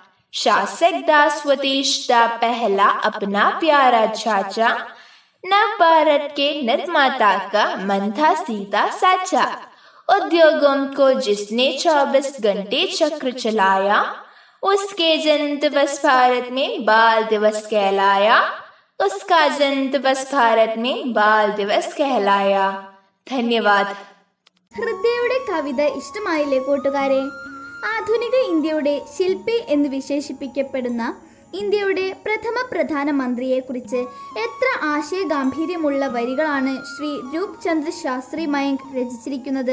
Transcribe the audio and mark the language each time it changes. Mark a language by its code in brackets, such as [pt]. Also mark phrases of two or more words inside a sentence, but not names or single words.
[hi] शासक दास स्वदेश का पहला अपना प्यारा चाचा, नव भारत के निर्माता का मन था सीधा साचा. उद्योगों को जिसने 24 घंटे चक्र चलाया, उसके जन्म दिवस भारत में बाल दिवस कहलाया. उसका जन्म दिवस भारत में बाल दिवस कहलाया. धन्यवाद. [ml] ഹൃദയയുടെ കവിത ഇഷ്ടമായില്ലേ കൂട്ടുകാരെ? ആധുനിക ഇന്ത്യയുടെ ശില്പി എന്ന് വിശേഷിപ്പിക്കപ്പെടുന്ന ഇന്ത്യയുടെ പ്രഥമ പ്രധാനമന്ത്രിയെ കുറിച്ച് എത്ര ആശയഗാംഭീര്യമുള്ള വരികളാണ് ശ്രീ രൂപ് ചന്ദ്ര ശാസ്ത്രി മയങ്ക് രചിച്ചിരിക്കുന്നത്.